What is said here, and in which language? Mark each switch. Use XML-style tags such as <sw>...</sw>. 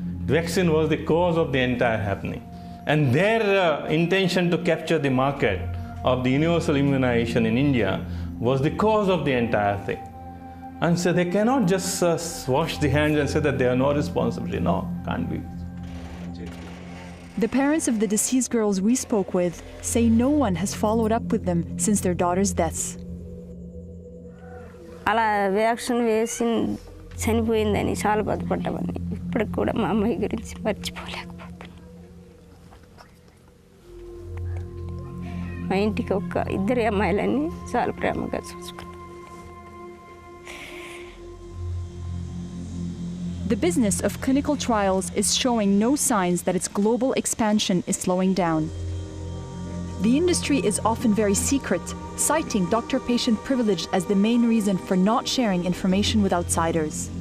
<en>Vaccine was the cause of the entire happening. And their intention to capture the market of the universal immunization in India was the cause of the entire thing. And so they cannot just wash the hands and say that they are no responsibility. No, can't be. The parents of the deceased girls we spoke with say no one has followed up with them since their daughters' deaths.</en> <te>అలా vaccine వేసి చనిపోయిందని చాలా బాధపడ్డామని ఇప్పటికి కూడా మా అమ్మాయి గురించి మర్చిపోలేకపోతున్నాను. మా ఇంటికి ఒక 2 అమ్మాయిలని చాలా ప్రేమగా చూసుకున్నాను.</te> <en>The business of clinical trials is showing no signs that its global expansion is slowing down. The industry is often very secret, citing doctor-patient privilege as the main reason for not sharing information with outsiders.</en>